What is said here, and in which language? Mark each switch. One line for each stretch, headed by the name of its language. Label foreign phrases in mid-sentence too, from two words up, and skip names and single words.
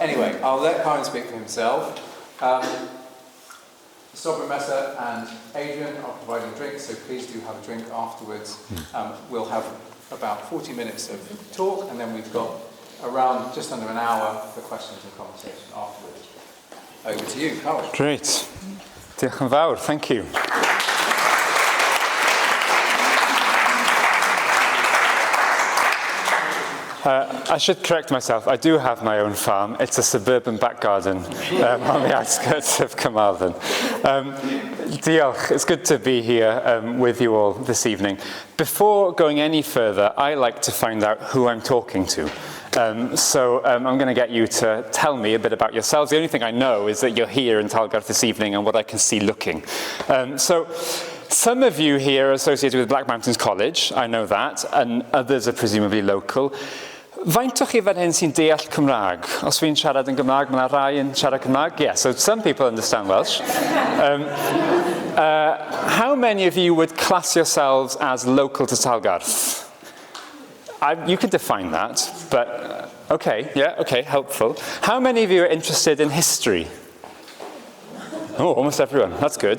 English: Anyway, I'll let Carwyn speak for himself. Sovereign Messer and Adrian are providing drinks, so please do have a drink afterwards. We'll have about 40 minutes of talk, and then we've got around just under an hour for questions and conversation afterwards. Over to you, Carwyn.
Welsh: Great. Diolch yn fawr,
English: thank you. I should correct myself. I do have my own farm. It's a suburban back garden on the outskirts of Carmarthen.
Welsh: Diolch.
English: It's good to be here with you all this evening. Before going any further, I like to find out who I'm talking to. So I'm going to get you to tell me a bit about yourselves. The only thing I know is that you're here in Talgarth this evening and what I can see looking. So some of you here are associated with Black Mountains College, I know that, and others are presumably local.
Welsh: Faint o'ch chi fan hyn sy'n deall Cymraeg? Os fi'n siarad yn Gymraeg, mae 'na rai yn siarad Cymraeg?
English: Yeah, so some people understand Welsh. How many of you would class yourselves as local to Talgarth? You could define that, but okay, helpful. How many of you are interested in history? Oh, almost everyone, that's good.